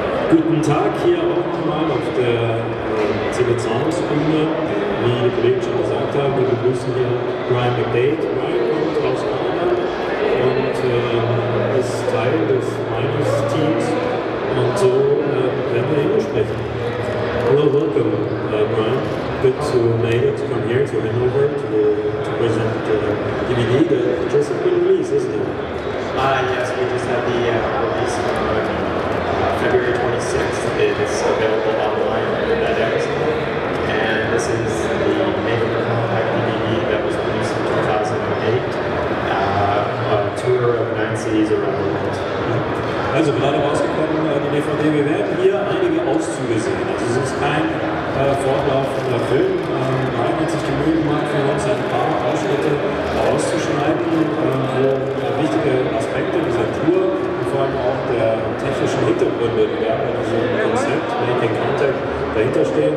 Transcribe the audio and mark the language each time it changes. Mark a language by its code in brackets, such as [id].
[de] Guten Tag hier auch nochmal auf der CeBit Bühne. Wie die Kollegen schon gesagt haben, wir begrüßen hier Brian McDade. Brian kommt aus Hannover und ist Teil des Teams und so werden wir Englisch sprechen. [en] Hello, welcome Brian. Good to make it to come here to Hannover to present the DVD that just been released, isn't it? Yes, we just had the release February 26th. It's available online at Amazon. And this is the Making Contact DVD that was released in 2008. A tour of 9 cities around the world. [de] Also gerade rausgekommen, die DVD. Wir werden hier einige Auszüge sehen. Also es ist kein fortlaufender Film. Brian hat sich die Mühe gemacht, für uns ein paar Ausschnitte auszuschneiden, wo wichtige Aspekte dieser Tour und vor allem auch der technischen Hintergründe, die werden in diesem Konzept Making Contact dahinter stehen.